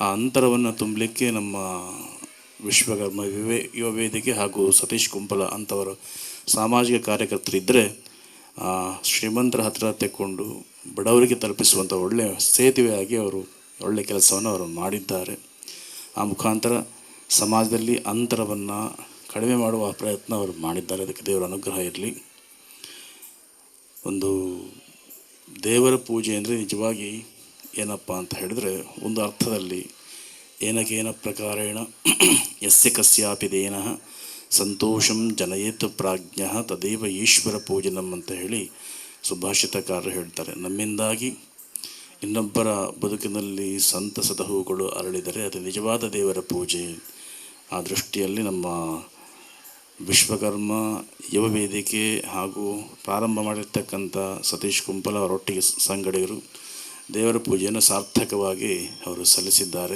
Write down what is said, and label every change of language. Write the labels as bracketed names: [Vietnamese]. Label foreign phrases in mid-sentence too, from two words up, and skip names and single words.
[Kannada] ಆ ಅಂತರವನ್ನು ತುಂಬಲಿಕ್ಕೆ ನಮ್ಮ ವಿಶ್ವಕರ್ಮ ಯುವ ವೇದಿಕೆ ಹಾಗೂ ಸತೀಶ್ ಕುಂಪಲ ಅಂಥವರು ಸಾಮಾಜಿಕ ಕಾರ್ಯಕರ್ತರಿದ್ದರೆ ಶ್ರೀಮಂತರ ಹತ್ತಿರ ತೆಕ್ಕೊಂಡು ಬಡವರಿಗೆ ತಲುಪಿಸುವಂಥ ಒಳ್ಳೆಯ ಸೇತುವೆಯಾಗಿ ಅವರು ಒಳ್ಳೆಯ ಕೆಲಸವನ್ನು ಅವರು ಮಾಡಿದ್ದಾರೆ. ಆ ಮುಖಾಂತರ ಸಮಾಜದಲ್ಲಿ ಅಂತರವನ್ನು ಕಡಿಮೆ ಮಾಡುವ ಪ್ರಯತ್ನ ಅವರು ಮಾಡಿದ್ದಾರೆ. ಅದಕ್ಕೆ ದೇವರ ಅನುಗ್ರಹ ಇರಲಿ. ಒಂದು ದೇವರ ಪೂಜೆ ಅಂದರೆ ನಿಜವಾಗಿ ಏನಪ್ಪ ಅಂತ ಹೇಳಿದರೆ, ಒಂದು ಅರ್ಥದಲ್ಲಿ [Sanskrit] ಏನಕೇನ ಪ್ರಕಾರೇಣ ಯಸ್ಯ ಕಸ್ಯಾಪಿ ದೇನಃ ಸಂತೋಷಂ ಜನಯೇತ್ ಪ್ರಾಜ್ಞ ತದೇವ ಈಶ್ವರ ಪೂಜನಂ [Kannada] ಅಂತ ಹೇಳಿ ಸುಭಾಷಿತಕಾರರು ಹೇಳ್ತಾರೆ. ನಮ್ಮಿಂದಾಗಿ ಇನ್ನೊಬ್ಬರ ಬದುಕಿನಲ್ಲಿ ಸಂತಸದ ಹೂಗಳು ಅರಳಿದರೆ ಅದು ನಿಜವಾದ ದೇವರ ಪೂಜೆ. ಆ ದೃಷ್ಟಿಯಲ್ಲಿ ನಮ್ಮ ವಿಶ್ವಕರ್ಮ ಯುವ ವೇದಿಕೆ ಹಾಗೂ ಪ್ರಾರಂಭ ಮಾಡಿರ್ತಕ್ಕಂಥ ಸತೀಶ್ ಕುಂಪಲ ಅವರೊಟ್ಟಿಗೆ ಸಂಗಡಿಗರು ದೇವರ ಪೂಜೆಯನ್ನು ಸಾರ್ಥಕವಾಗಿ ಅವರು ಸಲ್ಲಿಸಿದ್ದಾರೆ.